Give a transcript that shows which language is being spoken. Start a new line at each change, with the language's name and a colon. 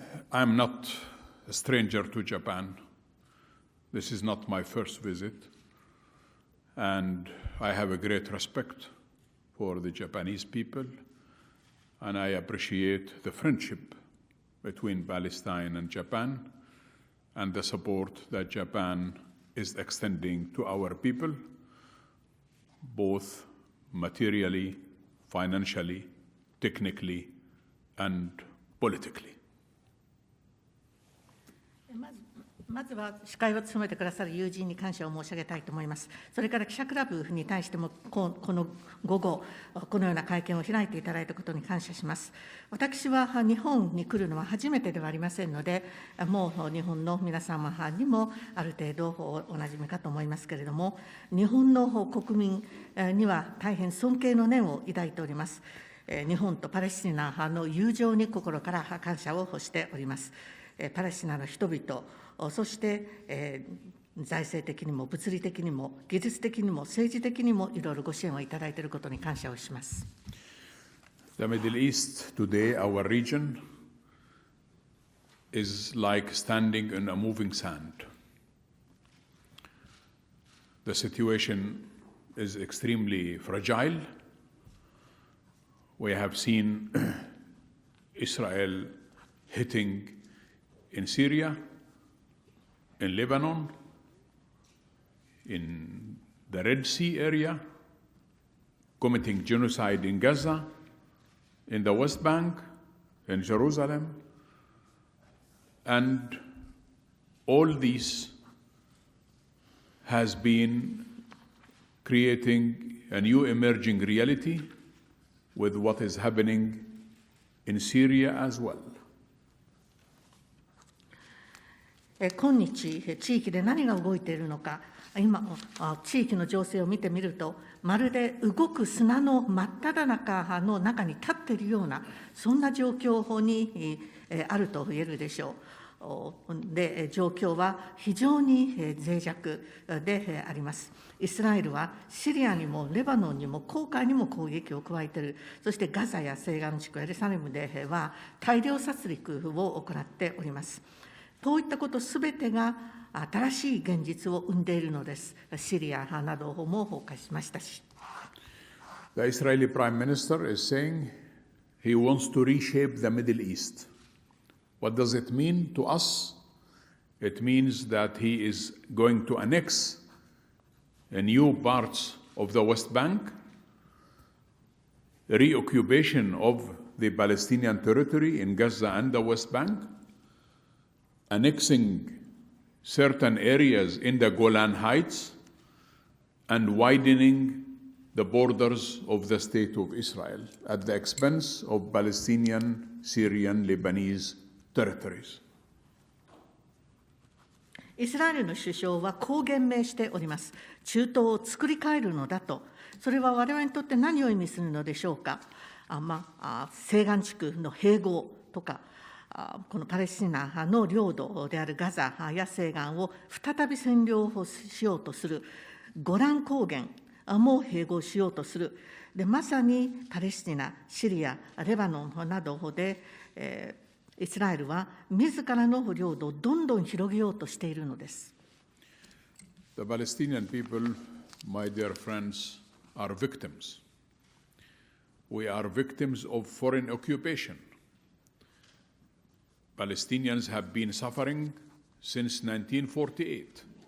English: I'm not a stranger to Japan. This is not my first visit, and I have a great respect for the Japanese people, and I appreciate the friendship between Palestine and Japan and the support that Japan is extending to our people, both materially, financially, technically, and politically.
Japanese: まずは司会を務めてくださる友人に感謝を申し上げたいと思います。それから記者クラブに対してもこの午後、このような会見を開いていただいたことに感謝します。私は日本に来るのは初めてではありませんので、もう日本の皆様にもある程度おなじみかと思いますけれども、日本の国民には大変尊敬の念を抱いております。日本とパレスチナの友情に心から感謝をしております。パレスチナの人々、そして、財政的にも物理的にも技術的にも政治的にもいろいろご支援をいただいていることに感謝をします。
English: The Middle East today, our region, is like standing in a moving sand. The situation is extremely fragile. We have seen Israel hitting in Syria, in Lebanon, in the Red Sea area, committing genocide in Gaza, in the West Bank, in Jerusalem, and all this has been creating a new emerging reality with what is happening in Syria as well.
Japanese: 今日、地域で何が動いているのか、今、地域の情勢を見てみると、まるで動く砂の真っ只中の中に立っているような、そんな状況にあると言えるでしょう。で、状況は非常に脆弱であります。イスラエルはシリアにもレバノンにも紅海にも攻撃を加えている。そしてガザや西岸地区エルサレムでは大量殺戮を行っております。こういったことすべてが新しい現実を生んでいるのです。シリアなども崩壊しましたし。
English: The Israeli Prime Minister is saying he wants to reshape the Middle East. What does it mean to us? It means that he is going to annex new parts of the West Bank, the reoccupation of the Palestinian territory in Gaza and the West Bank, annexing certain areas in the Golan Heights, and widening the borders of the state of Israel at the expense of Palestinian, Syrian, Lebanese territories.
Japanese: イスラエルの首相はこう言明しております。中東を作り変えるのだと。それは我々にとって何を意味するのでしょうか。西岸地区の併合とか、このパレスチナの領土であるガザや西岸を再び占領しようとする、ゴラン高原も併合しようとする。で、まさにパレスチナ、シリア、レバノンなどで、イスラエルは自らの領土をどんどん広げようとしているのです。
English: The Palestinian people, my dear friends, are victims. We are victims of foreign occupation. Palestinians have been suffering since 1948.